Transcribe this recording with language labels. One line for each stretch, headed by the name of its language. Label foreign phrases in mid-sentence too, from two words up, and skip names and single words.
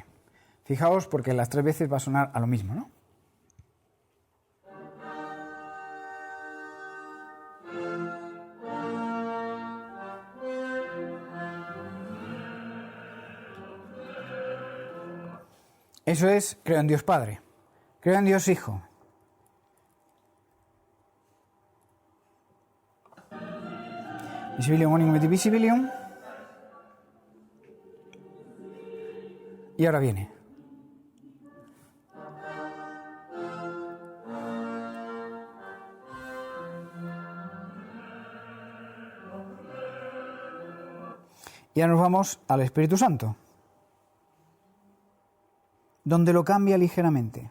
Spanish: Fijaos, porque las tres veces va a sonar a lo mismo, ¿no? Eso es, creo en Dios Padre. Creo en Dios Hijo.
Latin: Visibilium unum et divisibilium.
Spanish: Y ahora viene. Y ahora nos vamos al Espíritu Santo, donde lo cambia ligeramente.